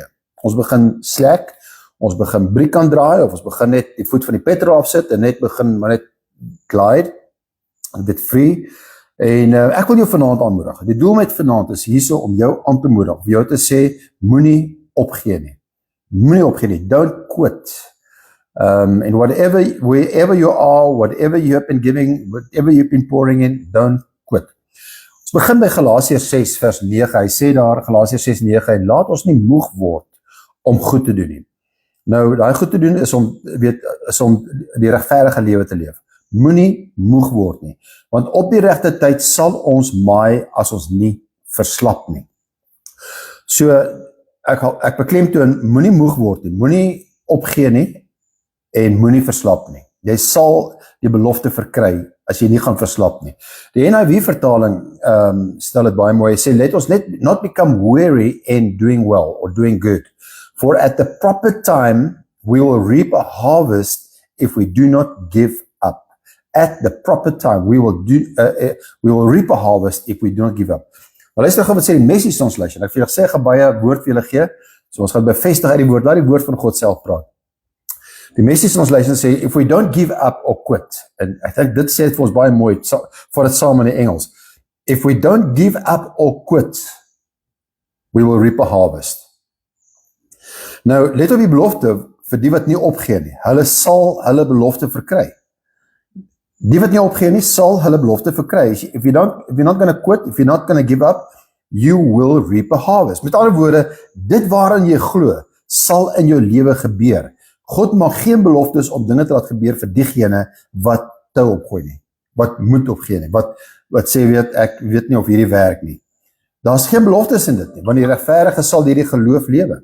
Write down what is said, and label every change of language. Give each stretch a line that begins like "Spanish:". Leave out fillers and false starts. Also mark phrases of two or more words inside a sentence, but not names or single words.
Afrikaans: Ons begin slack, ons begin briek aan draai, of ons begin net die voet van die petrol afsit, en net glide, dit free, en ek wil jou vanaand aanmoedig. Die doel met vanaand is hierso om jou aan te moedig, om jou te sê, moenie opgee nie. Moenie opgee nie,
English: don't quit. And wherever you are, whatever you have been giving, whatever you've been pouring in, don't quit.
Afrikaans: Ons begin by Galasiërs 6 vers 9, hy sê daar, Galasiërs 6 9, en laat ons nie moeg word om goed te doen nie. Nou, daai goed te doen is om die regverdige lewe te leef. Moenie moeg word nie, want op die regte tyd sal ons maai as ons nie verslap nie. So, ek beklemtoon, moenie moeg word nie, moenie opgee nie, en moenie verslap nie. Jy sal die belofte verkry, as jy nie gaan verslap nie. Die NIV vertaling stel dit baie mooi, hy sê,
English: let us not become weary in doing well, or doing good, for at the proper time, we will reap a harvest if we do not give up. At the proper time, we will reap a harvest if we do not give up.
Afrikaans: Maar luister gou wat sê die Message Translation, ek vir julle sê, ek gaan baie woord vir julle gee, so ons gaan bevestig uit die woord, laat die woord van God self praat. Die Message Translation sê,
English: if we don't give up or quit,
Afrikaans: en ek dink dit sê het vir ons baie mooi, vir het saam in die Engels,
English: if we don't give up or quit, we will reap a harvest.
Afrikaans: Nou, let op die belofte vir die wat nie opgee nie. Hulle sal hulle belofte verkry. Die wat nie opgee nie, sal hulle belofte verkry.
English: If you're not going to quit, if you're not going to give up, you will reap a harvest.
Afrikaans: Met ander woorde, dit waaraan jy glo, sal in jou lewe gebeur. God maak geen beloftes om dinge te laat gebeur vir diegene wat tou opgooi nie, wat moet opgee nie, wat sê, ek weet nie of hierdie werk nie. Daar's geen beloftes in dit nie, want die regverdige sal deur die geloof lewe.